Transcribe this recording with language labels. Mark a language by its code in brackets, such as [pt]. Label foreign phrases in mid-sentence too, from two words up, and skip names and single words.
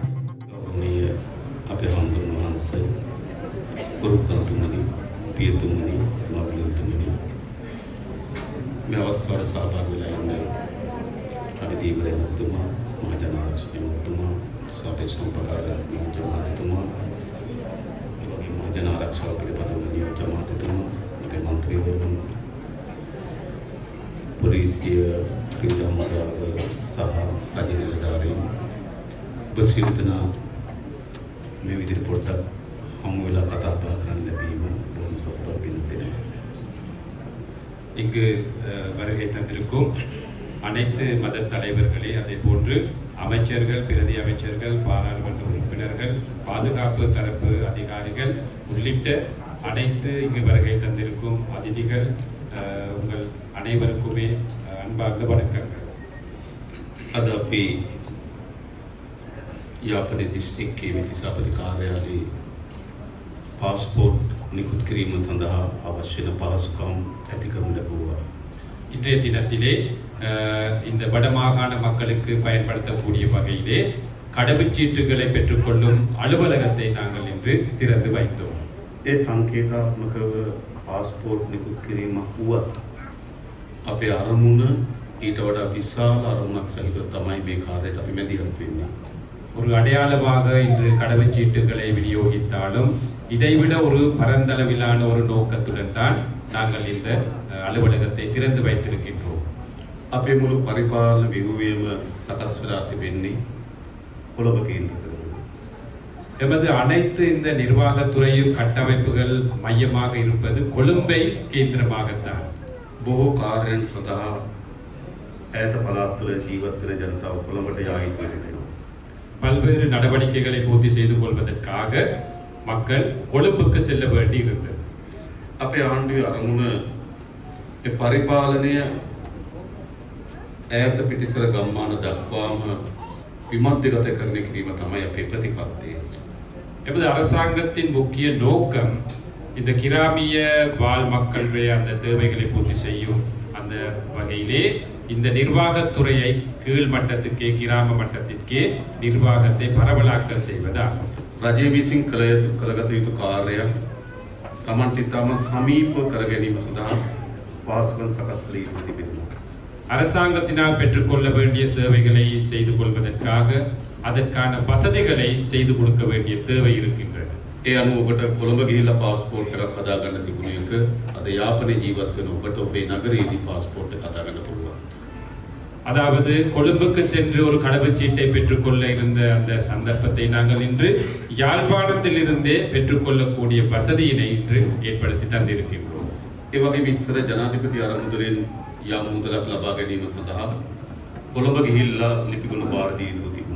[si] අපේ හඳුන් වහන්සේ ගුරුකන්තුමනි පියතුමනි මව්ලුතුමනි මේ අවස්ථාවට සහභාගී වෙලා ඉන්න අධිදීවරය මහතුමා මහජනාරක්ෂක මහතුමා සභේ සම්ප්‍රදාය නියෝජ්‍ය මහතුමා මහජනාරක්ෂක පිළිබඳව නියෝජ්‍ය මහතුමා අපේ මන්ත්‍රීවරුන් පොලිසිය ක්‍රීඩා මඩාල සහ රජ නිලධාරීන් බසිරිතනා මේ විදිහට පොඩ්ඩක් හමු වෙලා කතා බහ කරන්න ලැබීම බොහොම සතුටක් වෙනවා. [ta] இங்கு வருகை தந்திருக்கும் அனைத்து மத தலைவர்களே, அதே போன்று அமைச்சர்கள், பிரதி அமைச்சர்கள், பாராளுமன்ற உறுப்பினர்கள், பாதுகாப்பு தரப்பு அதிகாரிகள் உள்ளிட்ட அனைத்து இங்கு வருகை தந்திருக்கும் அதிதிகள், உங்கள் அனைவருக்குமே அன்பார்ந்த வணக்கங்கள். [si] අද අපි යාපනයේ දිස්ත්‍රික්කයේ මෙතිසාපති කාර්යාලයේ පාස්පෝර්ට් නිකුත් කිරීම සඳහා අවශ්‍ය වන පහසුකම් ඇති කරනු ලැබුවා. [ta] இன்றைய தினத்திலே இந்த வடமாகாண மக்களுக்கு பயன்படுத்தக்கூடிய வகையிலே கடவுச்சீட்டுகளை பெற்றுக்கொள்ளும் அலுவலகத்தை நாங்கள் இன்று திறந்து வைத்தோம். [si] ඒ සංකේතාත්මකව පාස්පෝර්ට් නිකුත් කිරීමක් වුවත් අපේ අරමුණ ඊට වඩා විශාල අරමුණක් සහිතව තමයි මේ කාර්යයට අපි මැදිහත් වෙන්නේ. [ta] ஒரு அடையாளமாக இன்று கடவுச்சீட்டுகளை விநியோகித்தாலும் இதைவிட ஒரு பரந்தளவிலான ஒரு நோக்கத்துடன் தான் நாங்கள் இந்த அலுவலகத்தை திறந்து வைத்திருக்கின்றோம். [si] අපේ මුළු පරිපාලන ව්‍යුහයම සකස් වෙලා තිබෙන්නේ කොළඹ කේන්ද්‍ර කරගෙන. [ta] எமது அனைத்து இந்த நிர்வாகத்துறை கட்டமைப்புகள் மையமாக இருப்பது கொழும்பை கேந்திரமாகத்தான். [si] බොහෝ කාර්යයන් සඳහා ඈත පළාත්වල ජීවත් වෙන ජනතාව කොළඹට යා යුතු වෙනවා. [ta] பல்வேறு நடவடிக்கைகளை பூர்த்தி செய்து கொள்வதற்காக மக்கள் கொழும்புக்கு செல்ல வேண்டி இருந்தது. [si] අපේ ආණ්ඩුවේ අරමුණ ඒ පරිපාලනය ඈත පිටිසර ගම්මාන දක්වාම විමධ්‍යගත කරන කිරීම තමයි අපේ ප්‍රතිපත්තිය. [ta] எமது அரசாங்கத்தின் முக்கிய நோக்கம் இந்த கிராமிய வாழ் மக்களுடைய அந்த தேவைகளை பூர்த்தி செய்யும் அந்த வகையிலே இந்த நிர்வாகத்துறையை கீழ் மட்டத்திற்கே கிராம மட்டத்திற்கே நிர்வாகத்தை பரவலாக்க செய்வதாகும். [si] රජය විසින් කරගත යුතු කාර්යයක් තමන්ට ඉතාම සමීප කර ගැනීම සඳහා පහසුකම් සකස් කළ යුතු තිබෙනවා. [ta] அரசாங்கத்தினால் பெற்றுக்கொள்ள வேண்டிய சேவைகளை செய்து கொள்வதற்காக அதற்கான வசதிகளை செய்து கொடுக்க வேண்டிய தேவை இருக்கின்றது. [si] ඒ අනුව ඔබට කොළඹ ගිහිල්ලා පාස්පෝර්ට් එකක් හදාගන්න තිබුණ එක අද යාපනයේ ජීවත් වෙන ඔබට ඔබේ නගරයේදී පාස්පෝර්ට් එක හදාගන්න පුළුවන්. [ta] அதாவது கொழும்புக்கு சென்று ஒரு கடவுச்சீட்டை பெற்றுக்கொள்ள இருந்த அந்த சந்தர்ப்பத்தை நாங்கள் இன்று யாழ்ப்பாணத்தில் இருந்தே பெற்றுக்கொள்ளக்கூடிய வசதியினை இன்று ஏற்படுத்தி தந்திருக்கின்றோம். [si] ඒ වගේම ඉස්සර ජනාධිපති අරමුදලෙන් යම් මුදලක් ලබා ගැනීම සඳහා කොළඹ ගිහිල්ලා ලිපිගොනු බාර දී යුතු තිබුණා.